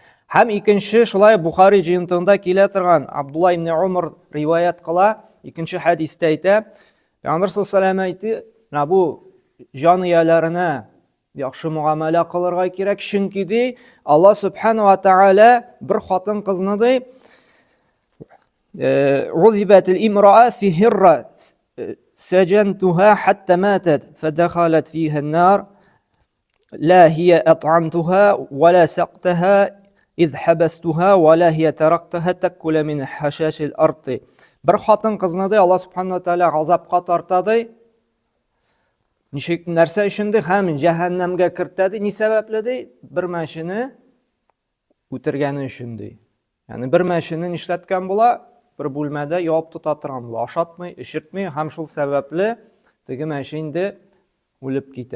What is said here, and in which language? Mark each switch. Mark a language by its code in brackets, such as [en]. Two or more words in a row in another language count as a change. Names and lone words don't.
[tt] Һәм икенче шулай Бухари җыентыгында килә торган Абдулла ибн Умар риваят кыла, икенче хәдистә әйтә, Пәйгамбәр [ar] صلى الله عليه وسلم [tt] әйтте, менә бу җан ияләренә яхшы муамәлә кылырга кирәк, чөнки ди Аллаһ [ar] سبحانه وتعالى [tt] бер хатын кызны ди [ar] عذبت الامرأة في هرة سجنتها حتى ماتت فدخلت فيها النار لا هي أطعمتها ولا سقتها إذ حبستها ولا هي تركتها تأكل من حشاش الأرض. [tt] Bir хатын кызны ди Аллаһ [ar] سبحانه وتعالى [tt] газапка тарта ди. Ничек нәрсә өчен ди? Һәм җәһәннәмгә кертә ди. Ни сәбәпле ди? Бер мәшене үтергәне өчен ди. Ягъни бер мәшене нишләткән була? Bir бүлмәдә ябып тота торган була, ашатмый, эчертмый, һәм шул сәбәпле теге мәше инде үлеп китә.